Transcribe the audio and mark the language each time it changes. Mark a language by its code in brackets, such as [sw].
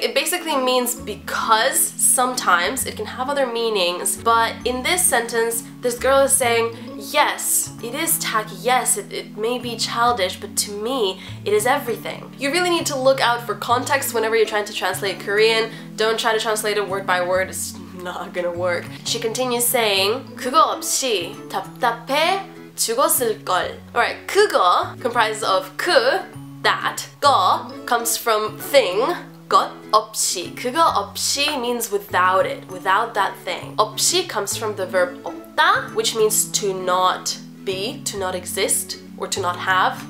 [en] It basically means because sometimes it can have other meanings, but in this sentence, this girl is saying, yes, it is tacky, yes, it may be childish, but to me, it is everything. You really need to look out for context whenever you're trying to translate Korean. Don't try to translate it word by word, it's not gonna work. She continues saying, [ko] 그거 없이 답답해 죽었을걸. [en] Alright, 그거 comprises of 그, that, 거 comes from thing, 것, 없이. 그거 없이 means without it, without that thing. 없이 comes from the verb 없다, which means to not be, to not exist, or to not have.